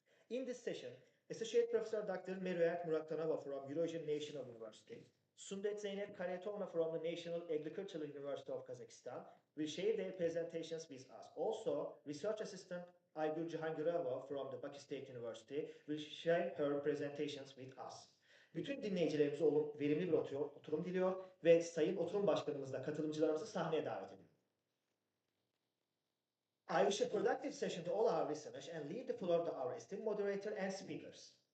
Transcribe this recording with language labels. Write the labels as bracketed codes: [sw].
[en] In this session, Associate Professor Dr. Meriot Muraktanova from Eurasian National University, Sundet Zeynep Karayatovna from the National Agricultural University of Kazakhstan will share their presentations with us. Also, research assistant Aygül Cihangirova from the Bakü State University will share her presentations with us. [tr] Bütün dinleyicilerimize verimli bir oturum diliyor ve Sayın Oturum Başkanımızla katılımcılarımızı sahneye davet ediyor. [en] I wish a productive session to all our listeners and leave the floor to our esteemed moderator and speakers.